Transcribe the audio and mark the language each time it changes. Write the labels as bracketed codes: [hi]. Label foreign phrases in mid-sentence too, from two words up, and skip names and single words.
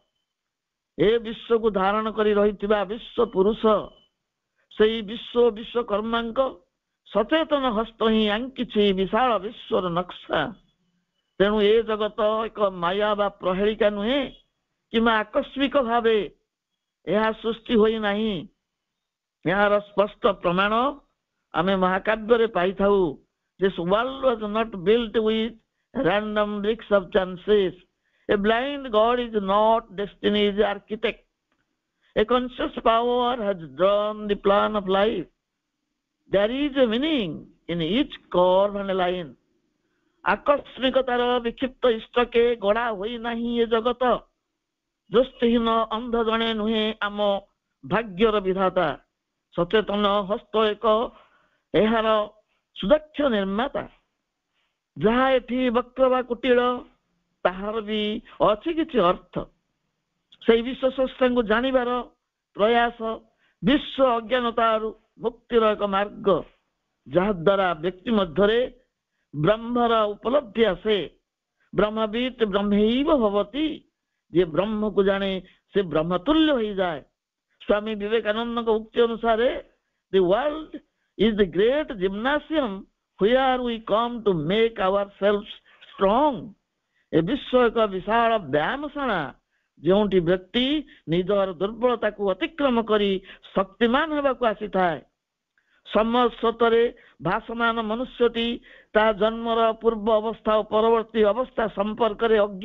[or] ଏ ବିଶ୍ୱକୁ ଧାରଣ କରି ରହିଥିବା ବିଶ୍ୱ ପୁରୁଷ, ସେଇ ବିଶ୍ୱକର୍ମାଙ୍କ ସଚେତନ ହସ୍ତ ହିଁ ଆଙ୍କିଛି ବିଶାଳ ବିଶ୍ୱର ନକ୍ସା। ତେଣୁ ଏ ଜଗତ ଏକ ମାୟା ବା ପ୍ରହେଳିକା ନୁହେଁ, କିମ୍ବା ଆକସ୍ମିକ ଭାବେ ଏହା ସୃଷ୍ଟି ହୋଇନାହିଁ। ଏହାର ସ୍ପଷ୍ଟ ପ୍ରମାଣ ଆମେ ମହାକାବ୍ୟରେ ପାଇଥାଉ। [en] This world was not built with random bricks of chances. A blind God is not destiny's architect. A conscious power has drawn the plan of life. There is a meaning in each curve and line. [or] ଆକସ୍ମିକତାର ବିକ୍ଷିପ୍ତ ଇଷ୍ଟକେ ଗଢ଼ା ହୋଇନାହିଁ ଏ ଜଗତ। ଦୃଷ୍ଟିହୀନ ଅନ୍ଧ ଜଣେ ନୁହେଁ ଆମ ଭାଗ୍ୟର ବିଧାତା। ସଚେତନ ହସ୍ତ ଏକ ଏହାର ସୁଦକ୍ଷ ନିର୍ମାତା। ଯାହା ଏଠି ବକ୍ର ବା କୁଟିଳ, ତାହାର ବି ଅଛି କିଛି ଅର୍ଥ। ସେଇ ବିଶ୍ୱ ସ୍ରଷ୍ଟାଙ୍କୁ ଜାଣିବାର ପ୍ରୟାସ ବିଶ୍ୱ ଅଜ୍ଞାନତାରୁ ମୁକ୍ତିର ଏକ ମାର୍ଗ, ଯାହାଦ୍ୱାରା ବ୍ୟକ୍ତି ମଧ୍ୟରେ ବ୍ରହ୍ମର ଉପଲବ୍ଧି ଆସେ। [sa] ब्रह्मविद् ब्रह्मैव भवति। [or] ଯିଏ ବ୍ରହ୍ମକୁ ଜାଣେ ସେ ବ୍ରହ୍ମତୁଲ୍ୟ ହୋଇଯାଏ। ସ୍ୱାମୀ ବିବେକାନନ୍ଦଙ୍କ ଉକ୍ତି ଅନୁସାରେ [en] the world is the great gymnasium where we come to make ourselves strong. [or] ଏ ବିଶ୍ୱ ଏକ ବିଶାଳ ବ୍ୟାୟାମଶାଳା, ଯେଉଁଠି ବ୍ୟକ୍ତି ନିଜର ଦୁର୍ବଳତାକୁ ଅତିକ୍ରମ କରି ଶକ୍ତିମାନ ହେବାକୁ ଆସିଥାଏ। ସମୟ ସ୍ରୋତରେ ଭାସମାନ ମନୁଷ୍ୟଟି ତା ଜନ୍ମର ପୂର୍ବ ଅବସ୍ଥା ଓ ପରବର୍ତ୍ତୀ ଅବସ୍ଥା ସମ୍ପର୍କରେ ଅଜ୍ଞ।